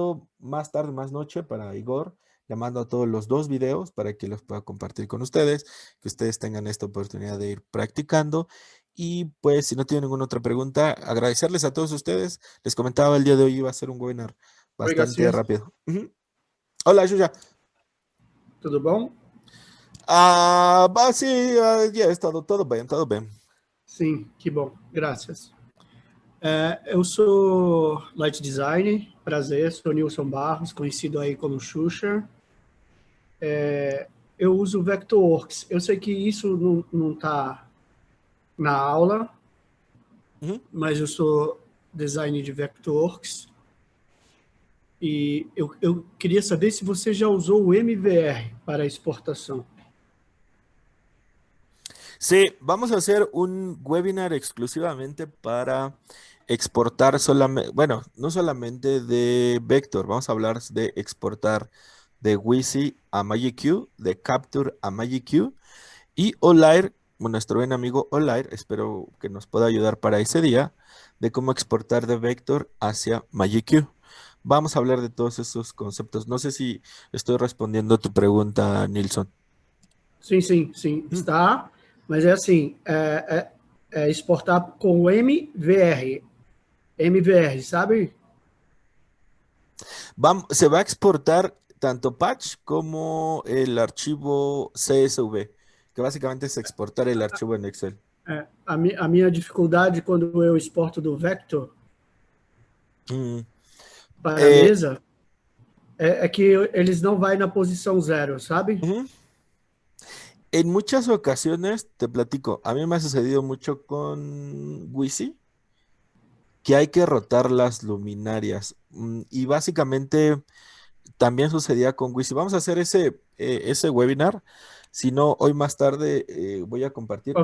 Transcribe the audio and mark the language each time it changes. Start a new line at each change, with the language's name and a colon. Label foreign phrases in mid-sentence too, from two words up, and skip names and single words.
Spanish: Hoy mando más tarde, más noche para Igor Le mando a todos los dos videos para que los pueda compartir con ustedes, que ustedes tengan esta oportunidad de ir practicando. Y pues, si no tienen ninguna otra pregunta, agradecerles a todos ustedes. Les comentaba el día de hoy iba a ser un webinar
Portuguese: Oi,
Spanish: bastante Garcia. rápido. Ujú. Hola, Yuya.
Portuguese: Tudo bom?
Spanish: Sí, ya he estado
Portuguese: todo bem, todo bem. Sim, que bom. Graças. Eu sou
English: light designer,
Portuguese: prazer, sou Nilson Barros, conhecido aí como Xuxa. Eu uso Vectorworks. Eu sei que isso não está na aula, Ujú. mas eu sou designer de Vectorworks. E eu queria saber se você já usou o MVR para exportação.
Spanish: Sí, vamos a hacer un webinar exclusivamente para exportar solamente, bueno, no solamente de Vector, vamos a hablar de exportar de Wisi a MagicQ, de Capture a MagicQ y Olair, nuestro buen amigo Olair, espero que nos pueda ayudar para ese día, de cómo exportar de Vector hacia MagicQ. Vamos a hablar de todos esos conceptos. No sé si estoy respondiendo a tu pregunta, Nilsson.
Portuguese: Sim, está. Mas é assim, é exportar com o MVR. MVR, sabe?
Spanish: Se va a exportar tanto patch como el archivo CSV, que básicamente es exportar el archivo en Excel.
Portuguese: A minha dificuldade quando eu exporto do Vector Mm, para a eh, mesa é que eles não vai na posição zero, sabe? ujú.
Spanish: En muchas ocasiones, te platico, a mí me ha sucedido mucho con Wisi, que hay que rotar las luminarias. Y básicamente también sucedía con Wisi. Vamos a hacer ese webinar. Si no, hoy más tarde voy a compartir.